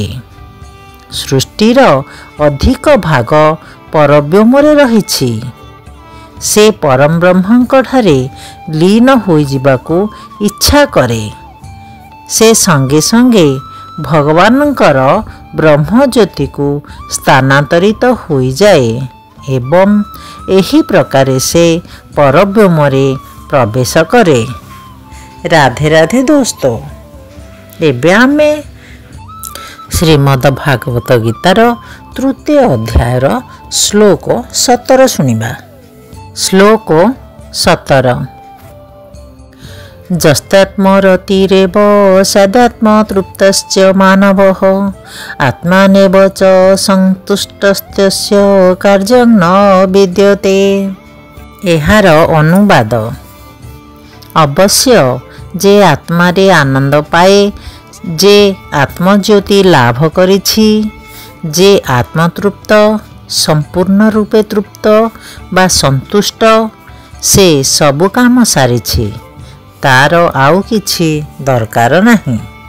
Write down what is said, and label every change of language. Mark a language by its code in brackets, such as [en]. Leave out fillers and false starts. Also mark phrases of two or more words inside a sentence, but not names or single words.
[or] ସୃଷ୍ଟିର ଅଧିକ ଭାଗ ପରବ୍ୟୋମ ରେ ରହିଛି। ସେ ପରମ ବ୍ରହ୍ମଙ୍କ ଠାରେ ଲୀନ ହୋଇ ଯିବାକୁ ଇଚ୍ଛା କରେ। ସେ ସଙ୍ଗେ ସଙ୍ଗେ ଭଗବାନଙ୍କର ବ୍ରହ୍ମ ଜ୍ୟୋତି କୁ ସ୍ଥାନାନ୍ତରିତ ହୋଇ ଯାଏ ଏବଂ ଏହି ପ୍ରକାରେ ସେ ପରବ୍ୟୋମ ରେ ପ୍ରବେଶ କରେ। ରାଧେ ରାଧେ ଦୋସ୍ତୋ, ଏବେ ଆମେ ଶ୍ରୀମଦ୍ ଭାଗବତ ଗୀତାର ତୃତୀୟ ଅଧ୍ୟାୟର ଶ୍ଳୋକ 17 ଶୁଣିବା। श्लोक 17। [sa] जस्तात्मरतिरेव सदात्म तृप्तश्च मानवः आत्मानेव च सन्तुष्टस्तस्य कार्यं न विद्यते। [or] ଏହାର ଅନୁବାଦ। ଅବଶ୍ୟ ଯେ ଆତ୍ମାରେ ଆନନ୍ଦ ପାଏ, ଯେ ଆତ୍ମଜ୍ୟୋତି ଲାଭ କରିଛି, ଯେ ଆତ୍ମତୃପ୍ତ ସମ୍ପୂର୍ଣ୍ଣ ରୂପେ ତୃପ୍ତ ବା ସନ୍ତୁଷ୍ଟ, ସେ ସବୁ କାମ ସାରିଛି, ତାର ଆଉ କିଛି ଦରକାର ନାହିଁ।